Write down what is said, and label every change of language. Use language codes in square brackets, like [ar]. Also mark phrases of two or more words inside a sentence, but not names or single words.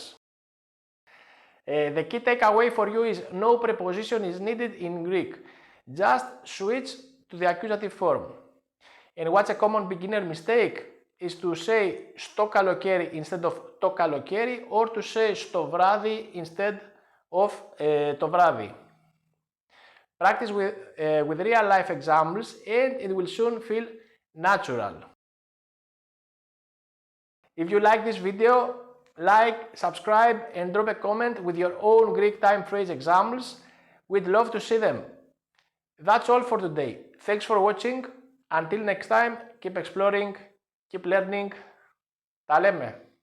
[en] The key takeaway for you is no preposition is needed in Greek. Just switch to the accusative form. And what's a common beginner mistake is to say [el] στο καλοκαίρι [en] instead of [el] το καλοκαίρι [en] or to say [el] στο βράδυ [en] instead of [el] το βράδυ. [en] Practice with real life examples and it will soon feel natural. If you like this video, like, subscribe and drop a comment with your own Greek time phrase examples. We'd love to see them. That's all for today. Thanks for watching. Until next time, keep exploring, keep learning. [el] Τα λέμε!